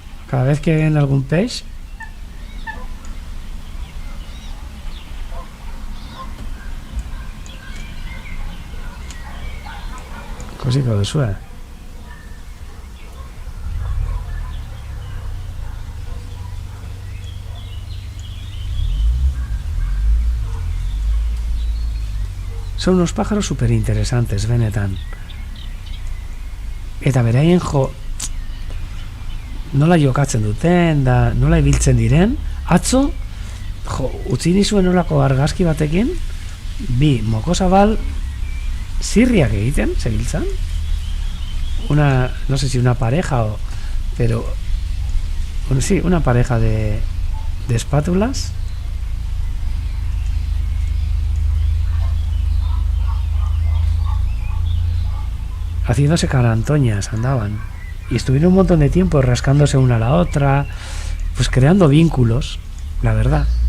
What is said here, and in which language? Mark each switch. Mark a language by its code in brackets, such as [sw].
[es] Cada vez que ven algún peix, cosito de suerte. Son unos pájaros súper interesantes, benetan. [eu] Eta beraien nola jokatzen duten, da nola ibiltzen diren, atzo, utzi nizuen nolako argazki batekin, bi mokosabal zirriak egiten, zebiltzan. [es] No sé si una pareja o... Pero... Bueno, sí, una pareja de espátulas. Haciéndose carantoñas, andaban. Y estuvieron un montón de tiempo rascándose una a la otra, pues creando vínculos, la verdad.